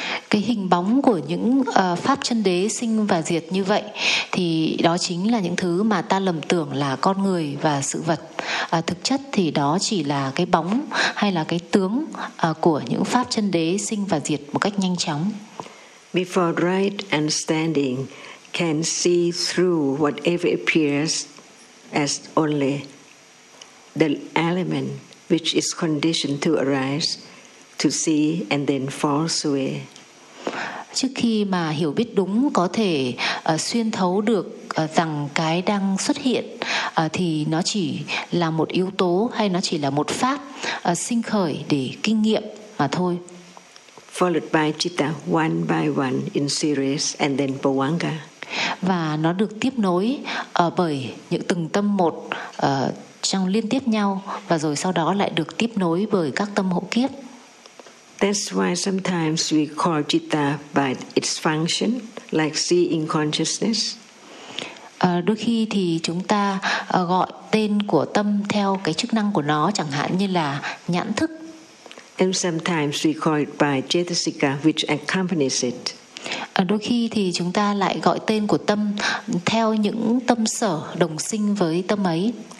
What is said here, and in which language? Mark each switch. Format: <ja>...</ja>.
<vi>Cái hình bóng của những pháp chân đế sinh và diệt như vậy thì đó chính là những thứ mà ta lầm tưởng là con người và sự vật. Thực chất thì đó chỉ là cái bóng hay là cái tướng của những pháp chân đế sinh và diệt một cách nhanh chóng.</vi> <en>Before right and standing can see through whatever appears as only the element which is conditioned to arise, to see and then falls away.</en> <vi>Trước khi mà hiểu biết đúng có thể xuyên thấu được rằng cái đang xuất hiện thì nó chỉ là một yếu tố hay nó chỉ là một pháp sinh khởi để kinh nghiệm mà thôi.</vi> <en>Followed by citta one by one in series and then pavanga.</en> <vi>Và nó được tiếp nối bởi những từng tâm một trong liên tiếp nhau và rồi sau đó lại được tiếp nối bởi các tâm hộ kiếp.</vi> <en>That's why sometimes we call citta by its function, like seeing consciousness.</en> <vi>Đôi khi thì chúng ta gọi tên của tâm theo cái chức năng của nó, chẳng hạn như là nhãn thức.</vi> <en>And sometimes we call it by cetasika, which accompanies it.</en> <vi>Đôi khi thì chúng ta lại gọi tên của tâm theo những tâm sở đồng sinh với tâm ấy.</vi>